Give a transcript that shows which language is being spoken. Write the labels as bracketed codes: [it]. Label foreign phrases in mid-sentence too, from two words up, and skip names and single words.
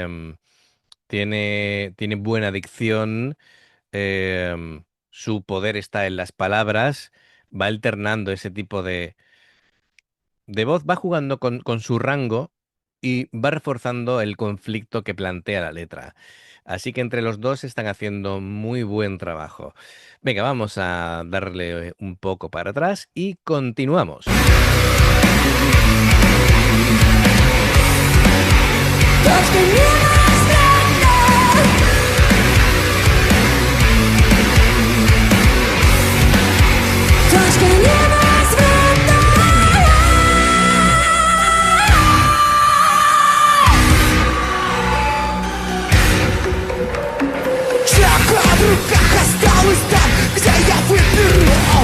[es] Tiene buena dicción, su poder está en las palabras, va alternando ese tipo de voz, va jugando con su rango y va reforzando el conflicto que plantea la letra. Así que entre los dos están haciendo muy buen trabajo. Venga, vamos a darle un poco para atrás y continuamos. [ru] Точка невозврата. Точка невозврата. Чака в руках осталась там, где я выбирал.